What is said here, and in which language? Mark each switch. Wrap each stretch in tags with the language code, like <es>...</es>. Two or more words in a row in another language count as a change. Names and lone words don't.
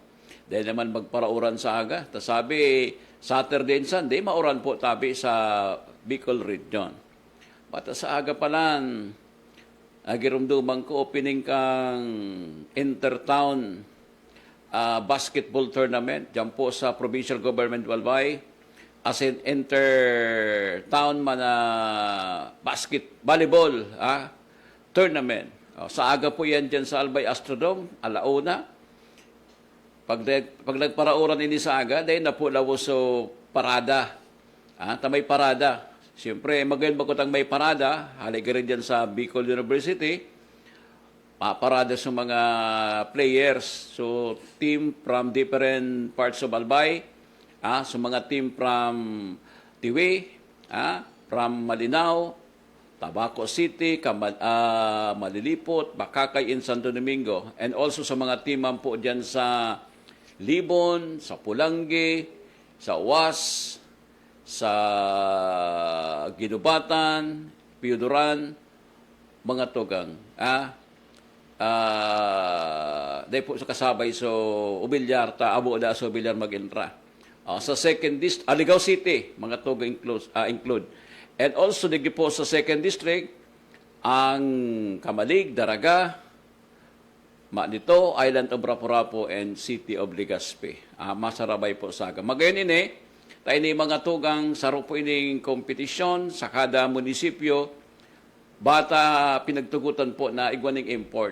<bik>Dahil naman magparauran sa aga. Sabi,</bik> <en>Saturday and Sunday,</en> <bik>mauran po tabi sa Bicol Region. Bata sa aga pa lang, agirumduman ko, opening kang</bik> <en>intertown basketball tournament</en> <bik>dyan po sa</bik> <en>provincial government Walbay as in inter-town volleyball tournament.</en> <bik>Sa aga po yan dyan sa Albay Astrodome, alauna. Pag nagparauran ini sa aga, dahil na po so parada. Tamay parada. Siyempre, magayon bakot may parada, halika rin dyan sa Bicol University, parada sa mga players. So,</bik> <en>team from different parts of Albay,</en> <bik>so mga team from Tiwi, from Malinaw, Tabaco City, Malilipot, Bakakay in Santo Domingo,</bik> <en>and also</en> <bik>sa mga team po dyan sa Libon, sa Pulangi, sa UAS, sa Ginubatan, Piuduran, mga tugang. Dahil po sa kasabay so Ubilyar, abo da so Ubilyar mag-intra. Sa</bik> <en>second district,</en> <bik>Aligaw City, mga tugang include.</bik> <en>And also,</en> <bik>digi po sa</bik> <en>second district,</en> <bik>ang Kamalig, Daraga, Manito, Island of Rapu-Rapu, and City of Legazpi. Masarabay po sa aga. Magayon ini, tayo ni mga tugang saro po ining kompetisyon sa kada munisipyo, bata pinagtugutan po na igwaning import.</bik>